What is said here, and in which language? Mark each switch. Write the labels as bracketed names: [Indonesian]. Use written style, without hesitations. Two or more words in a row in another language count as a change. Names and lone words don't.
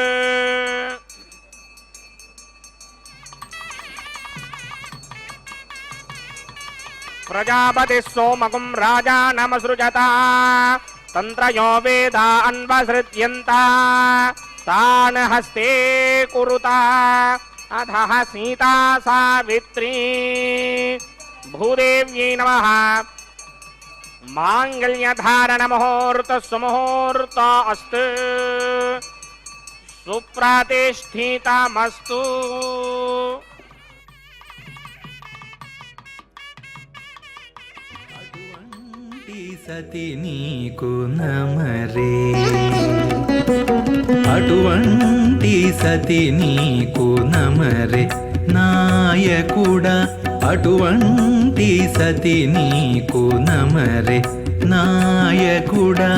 [Sanskrit] ಪ್ರಜಾಪತಿ ಸೋಮಗುಂ ರಾಜಾ ನಮಸೃಜತ ತಂತ್ರಯೋ ವೇದ ಅನ್ವಸೃತ್ಯಂತ ತಾನ್ ಹಸ್ತೆ ಕುರುತಾ ಅಧಃ ಸೀತಾ ಸಾವಿತ್ರೀ. ಭೂದೇವ್ಯೈ ನಮಃ. ಮಾಂಗಲ್ಯಧಾರಣ ಮುಹೂರ್ತ ಸುಮುಹೂರ್ತ ಅಸ್ತು. ಸುಪ್ರತಿಷ್ಠಿತಮಸ್ತು. [Telugu] సతి నీకు నమరే, అటువంటి సతి నీకు నమరే నాయకుడా, అటువంటి సతి నీకు నమరే నాయకుడా.